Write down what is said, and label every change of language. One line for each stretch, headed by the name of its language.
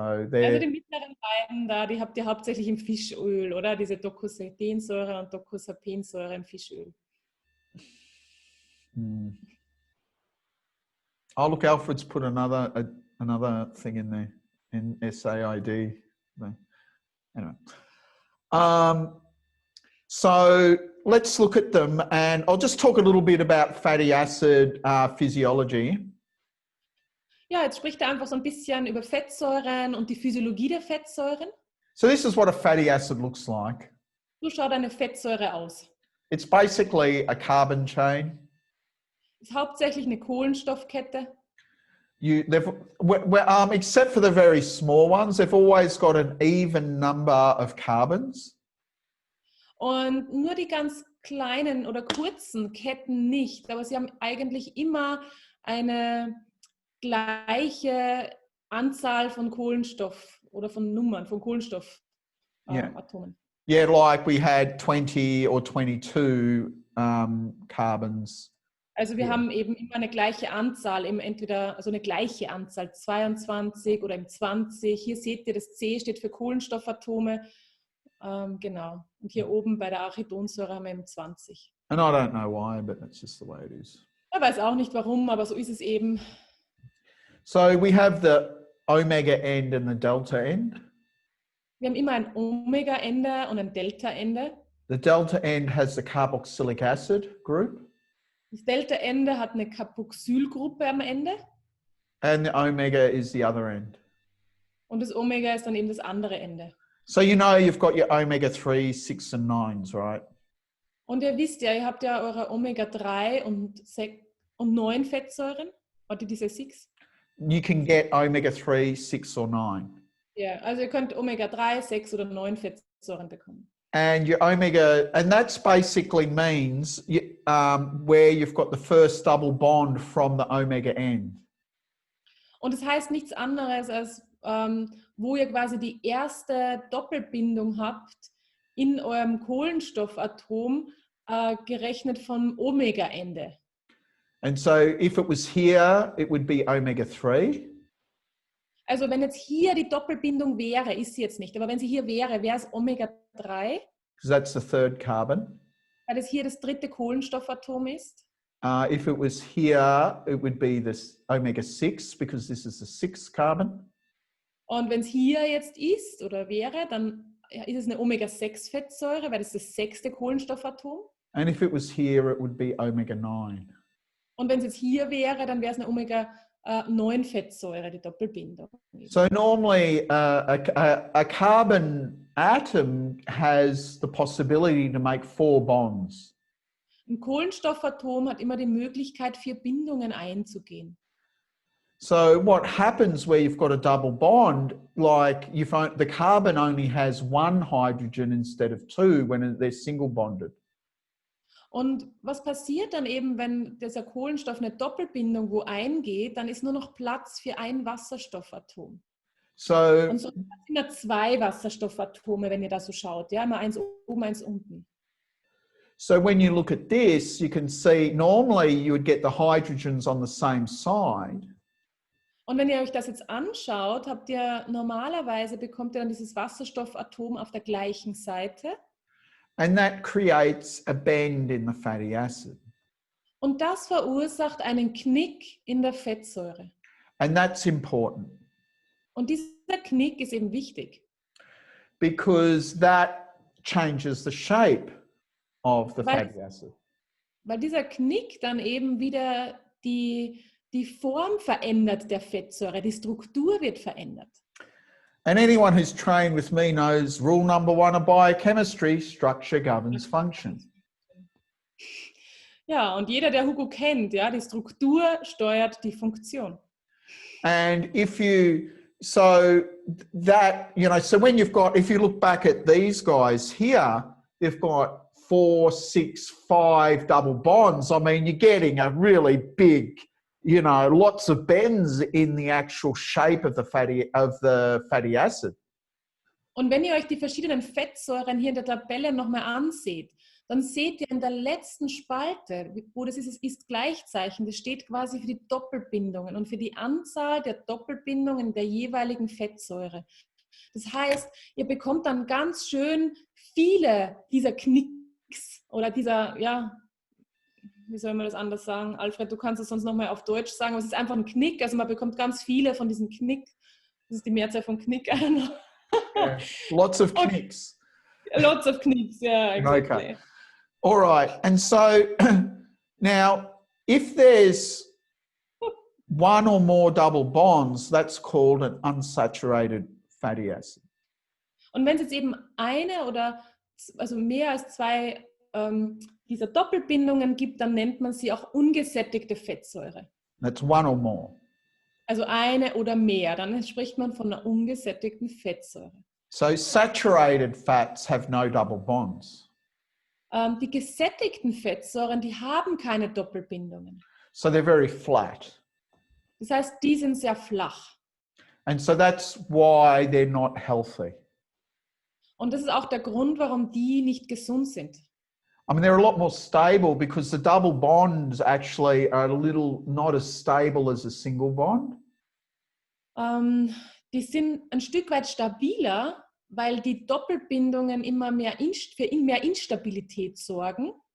German: also die mittleren beiden da, die habt ihr hauptsächlich im Fischöl, oder? Diese Docosapensäure und Docosapensäure im Fischöl.
English: Oh, look, Alfred's put another thing in there, in SAID. Anyway, so let's look at them, and I'll just talk a little bit about fatty acid physiology.
German: Ja, jetzt spricht er einfach so ein bisschen über Fettsäuren und die Physiologie der Fettsäuren.
English: So this is what a fatty acid looks like.
German: So schaut eine Fettsäure aus.
English: It's basically a carbon chain.
German: Ist hauptsächlich eine Kohlenstoffkette.
English: Except for the very small ones, they've always got an even number of carbons.
German: Und nur die ganz kleinen oder kurzen Ketten nicht, aber sie haben eigentlich immer eine gleiche Anzahl von Kohlenstoff oder von Nummern, von Kohlenstoffatomen.
English: Yeah, like we had 20 or 22 carbons.
German: Also wir haben eben immer eine gleiche Anzahl, eben entweder also eine gleiche Anzahl, 22 oder im 20. Hier seht ihr, das C steht für Kohlenstoffatome. Genau. Und hier oben bei der Arachidonsäure haben wir eben 20.
English: And I don't know why, but that's just the way it is.
German: Ich weiß auch nicht warum, aber so ist es eben.
English: So we have the omega end and the delta end.
German: Wir haben immer ein Omega-Ende und ein Delta-Ende.
English: The delta end has the carboxylic acid group.
German: Das Delta-Ende hat eine Carboxylgruppe am Ende.
English: And the omega is the other end.
German: Und das Omega ist dann eben das andere Ende.
English: So you know you've got your omega-3, 6 and 9s, right?
German: Und ihr wisst ja, ihr habt ja eure Omega-3 und 9 Fettsäuren.
English: What did you say, 6? You can get omega-3, 6 or 9.
German: Ja, also ihr könnt Omega-3, 6 oder 9 Fettsäuren bekommen.
English: And your omega, and that's basically means where you've got the first double bond from the omega end.
German: Und das heißt nichts anderes als, wo ihr quasi die erste Doppelbindung habt in eurem Kohlenstoffatom, gerechnet vom Omega-Ende.
English: And so if it was here, it would be omega-3.
German: Also wenn jetzt hier die Doppelbindung wäre, ist sie jetzt nicht, aber wenn sie hier wäre, wäre es Omega-3.
English: Because that's the third carbon.
German: Weil es hier das dritte Kohlenstoffatom ist.
English: If it was here, it would be this omega-6 because this is the sixth carbon.
German: Und wenn es hier jetzt ist oder wäre, dann ist es eine Omega-6-Fettsäure, weil das ist das sechste Kohlenstoffatom.
English: And if it was here, it would be omega-9.
German: Und wenn es jetzt hier wäre, dann wäre es eine Omega-9-Fettsäure, die Doppelbindung.
English: So normally a carbon atom has the possibility to make 4 bonds.
German: Ein Kohlenstoffatom hat immer die Möglichkeit, 4 Bindungen einzugehen.
English: So what happens where you've got a double bond, like the carbon only has 1 hydrogen instead of 2 when they're single bonded.
German: Und was passiert dann eben, wenn dieser Kohlenstoff eine Doppelbindung wo eingeht, dann ist nur noch Platz für ein Wasserstoffatom.
English: So,
German: und so sind immer 2 Wasserstoffatome, wenn ihr da so schaut. Ja, immer eins oben, eins unten.
English: so when you look at this, you can see normally you would get the hydrogens on the same side.
German: Und wenn ihr euch das jetzt anschaut, bekommt ihr dann dieses Wasserstoffatom auf der gleichen Seite.
English: And that creates a bend in the fatty acid.
German: Und das verursacht einen Knick in der Fettsäure.
English: And that's important.
German: Und dieser Knick ist eben wichtig.
English: Because that changes the shape of the fatty acid.
German: Weil dieser Knick dann eben wieder die Form verändert der Fettsäure, die Struktur wird verändert.
English: And anyone who's trained with me knows rule number 1 of biochemistry, structure governs function.
German: Ja, und jeder, der Hugo kennt, ja, die Struktur steuert die Funktion.
English: And if you, so that, so when if you look back at these guys here, they've got 4, 6, 5 double bonds. I mean, you're getting a really big, lots of bends in the actual shape of the fatty acid.
German: Und wenn ihr euch die verschiedenen Fettsäuren hier in der Tabelle nochmal anseht, dann seht ihr in der letzten Spalte, wo das ist Gleichzeichen, das steht quasi für die Doppelbindungen und für die Anzahl der Doppelbindungen der jeweiligen Fettsäure. Das heißt, ihr bekommt dann ganz schön viele dieser Knicks oder dieser, wie soll man das anders sagen? Alfred, du kannst es sonst nochmal auf Deutsch sagen, aber es ist einfach ein Knick, also man bekommt ganz viele von diesen Knick. Das ist die Mehrzahl von Knick.
English: Yeah. Lots of knicks. Lots of knicks, yeah, exactly. Okay. All right, and so now if there's 1 or more double bonds, that's called an unsaturated fatty acid.
German: Und wenn es jetzt eben eine oder also mehr als 2 dieser Doppelbindungen gibt, dann nennt man sie auch ungesättigte Fettsäure.
English: That's 1 or more.
German: Also eine oder mehr, dann spricht man von einer ungesättigten Fettsäure.
English: So saturated fats have no double bonds.
German: Die gesättigten Fettsäuren, die haben keine Doppelbindungen.
English: So they're very flat.
German: Das heißt, die sind sehr flach.
English: And so that's why they're not healthy.
German: Und das ist auch der Grund, warum die nicht gesund sind.
English: I mean, they're a lot more stable because the double bonds actually are a little not as stable as a single bond.
German: Die sind ein Stück weit stabiler, weil die Doppelbindungen immer mehr für mehr Instabilität sorgen.